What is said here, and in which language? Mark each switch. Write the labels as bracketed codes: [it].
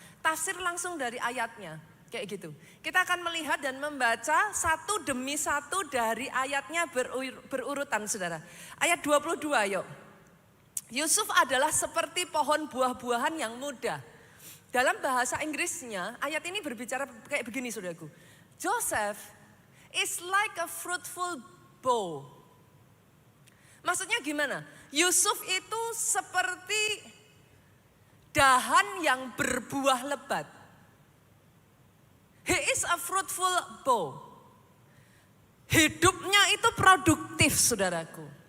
[id] Tafsir langsung dari ayatnya, kayak gitu. Kita akan melihat dan membaca satu demi satu dari ayatnya berurutan saudara. Ayat 22 yuk. Yusuf adalah seperti pohon buah-buahan yang muda. Dalam bahasa Inggrisnya ayat ini berbicara kayak begini saudaraku. [en] Joseph is like a fruitful bough. [id] Maksudnya gimana? Yusuf itu seperti dahan yang berbuah lebat. [en] He is a fruitful bough. [id] Hidupnya itu produktif saudaraku.